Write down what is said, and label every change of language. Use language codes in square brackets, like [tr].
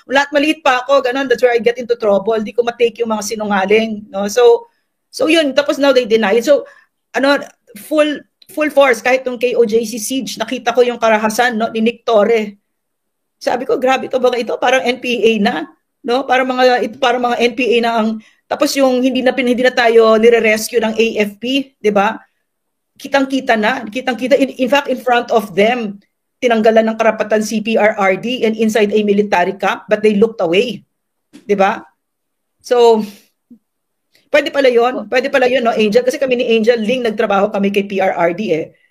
[tl] Lahat maliit pa ako, ganun, [en] that's where I get into trouble. [tl] Di ko matake yung mga sinungaling. No? So yun, tapos [en] now they deny it. [tl] So, [en] full force, [tl] kahit yung KOJC siege, nakita ko yung karahasan, no, ni Nick Torre. Sabi ko, grabe to ba ito? Parang NPA na. No? Parang mga NPA na ang. Tapos yung hindi na tayo nire-rescue ng AFP, 'di ba? Kitang-kita [en] in fact in front of them [tl] tinanggalan ng karapatan [en] si PRRD and inside a military camp, but they looked away. [tl] 'Di ba? So pwede pala 'yon, no, Angel, kasi kami ni Angel Ling nagtrabaho kami kay PRRD eh.